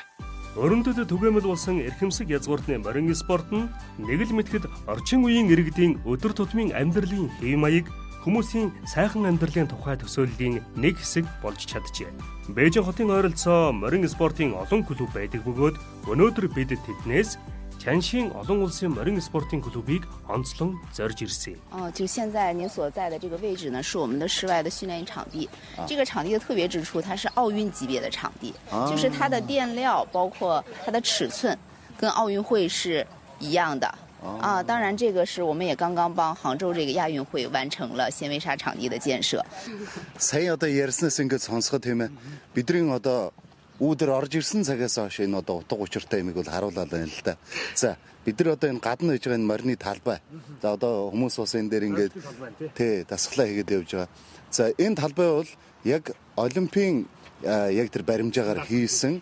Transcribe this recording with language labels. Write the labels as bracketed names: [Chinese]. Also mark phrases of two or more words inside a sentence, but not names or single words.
[Mongolian] Өрөндөд түгээмэл болсон эрхэмсэг язгууртны морин спорт нь нэг л мэтгэд орчин үеийн иргэдийн өдөр тутмын амьдралын хэв маяг хүмүүсийн сайхан амьдралын тухай төсөөллийн нэг хэсэг болж чаджээ. Бээжин хотын ойролцоо морин спортын олон клуб байдаг бөгөөд өнөөдөр бид тэднээс Чаншийн олон улсын морин спортын клубыг онцлон зорж ирсэн. [Chinese] 就现在您所在的这个位置呢，是我们的室外的训练场地。这个场地的特别之处，它是奥运级别的场地，就是它的垫料包括它的尺寸跟奥运会是一样的。当然这个是我们也刚刚帮杭州这个亚运会完成了纤维纱场地的建设。 [Mongolian] Сайн одоо ярьснаас ингээд сонсоход тийм ээ. Бидний одоо үүдэр орж ирсэн цагаас хойш энэ одоо утга учиртай юмыг бол харуулаад байна л да. За бид нар одоо энэ гадна байж байгаа энэ морины талбай. За одоо хүмүүс бас энэ дээр ингээд тий дасглаа хийгээд явж байгаа. За энэ талбай бол яг олимпийн яг тэр баримжаагаар хийсэн.